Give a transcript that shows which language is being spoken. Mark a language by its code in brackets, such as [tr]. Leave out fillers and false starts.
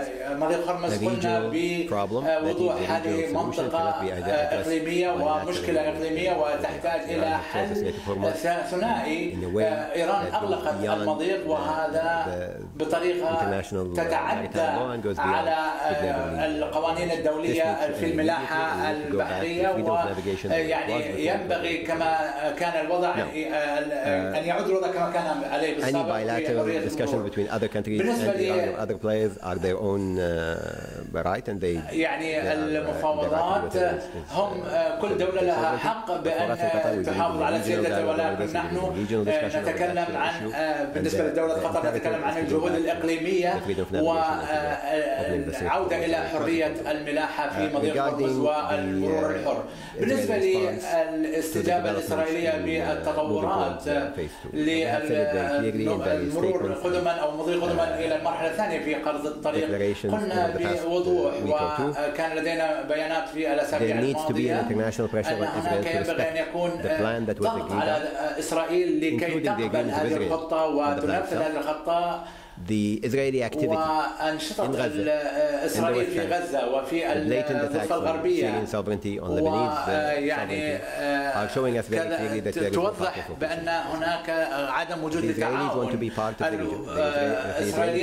[ar] مضيق هرمز قلنا بوضوح هذه منطقة إقليمية ومشكلة إقليمية وتحتاج إلى حل ثنائي إيران أغلقت المضيق وهذا بطريقة تتعدى على القوانين الدولية في الملاحة البحرية ويعني ينبغي كما كان الوضع أن يعود الوضع كما كان عليه بالسابق [en] Any bilateral discussion between other countries and other players are their own right and they [ar] يعني المفاوضات هم كل دولة لها حق بأن تحافظ على سيادتها ولكن نحن نتكلم عن بالنسبة لدولة قطر نتكلم عن الجهود الإقليمية والعودة إلى حرية الملاحة في مضيق هرمز والمرور الحر بالنسبة للاستجابة الإسرائيلية بالتطورات للمرور قدما أو مضي قدما إلى المرحلة الثانية في قرض الطريق قلنا بوضوح وكان لدينا بيانات في الأسابيع الماضية أن هناك ينبغي أن يكون ضغط على إسرائيل لكي تقبل هذه الخطة وتنفذ هذه الخطة [en] The Israeli activity in Gaza, in the West Bank, [ar] وفي [en] blatant attacks on Syrian sovereignty, on Lebanese sovereignty, are showing us very clearly that there is no partnership. The Israelis want to be part of the region. The Israeli